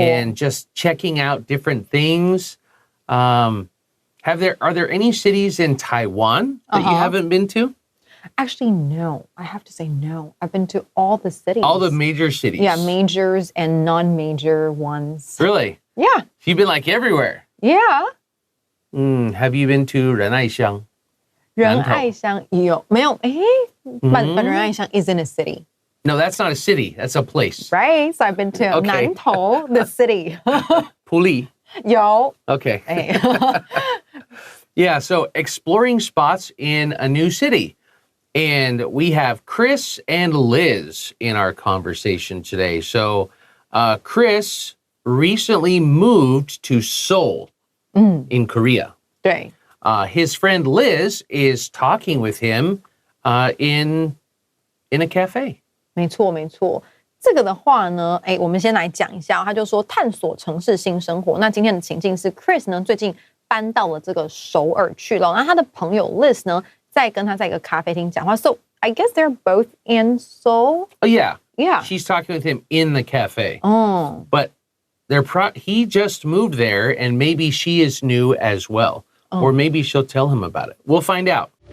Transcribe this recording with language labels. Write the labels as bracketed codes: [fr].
[en] And just checking out different things. Are there any cities in Taiwan that you haven't been to? Actually, no. I have to say no. I've been to all the cities. All the major cities? Yeah, majors and non-major ones. Really? Yeah. You've been like everywhere? Yeah. Have you been to 仁爱乡? [zh] 仁爱乡有没有 [en] but 仁爱乡 isn't a city. No, that's not a city. That's a place. Right? So I've been to Okay. 南投, the city. 埔里? [zh] 有 [en] Okay. Yeah, so exploring spots in a new city. And we have Chris and Liz in our conversation today. So Chris recently moved to Seoul in Korea. [zh] 对 [en] His friend Liz is talking with him in a cafe. [zh] 没错没错。这个的话呢，我们先来讲一下，他就说探索城市新生活。那今天的情境是 Chris 呢，最近搬到了这个首尔去了。那他的朋友 Liz 呢，在跟他在一个咖啡厅讲话。 [en] So I guess they're both in Seoul. Oh, yeah. Yeah. She's talking with him in the cafe. Oh. But he just moved there, and maybe she is new as well. Or maybe she'll tell him about it. We'll find out.